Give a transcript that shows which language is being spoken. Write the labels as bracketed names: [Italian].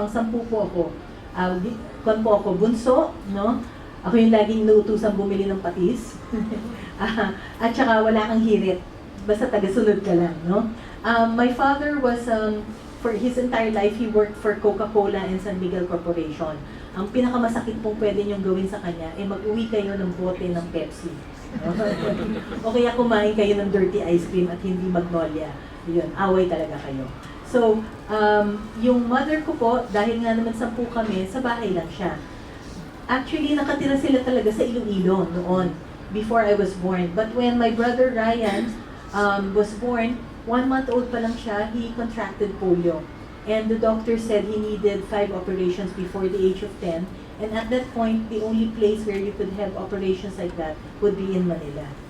[Filipino] Pang-10 po ako. Kung po ako bunso, no? Ako yung laging nautusang bumili ng patis. At saka wala kang hirit. Basta tagasunod ka lang, no? [English] My father was, for his entire life, he worked for Coca-Cola and San Miguel Corporation. [Filipino] Ang pinakamasakit pong pwede niyong gawin sa kanya, mag-uwi kayo ng bote ng Pepsi. No? O kaya kumain kayo ng dirty ice cream at hindi Magnolia. Yun, away talaga kayo. So, yung mother ko po, dahil nga naman 10 kami, sa bahay lang siya. Actually, nakatira sila talaga sa Iloilo noon, [English] before I was born. But when my brother Ryan was born, 1 month old [Filipino] pa lang siya, [English] he contracted polio. And the doctor said he needed 5 operations before the age of 10. And at that point, the only place where you could have operations like that would be in Manila.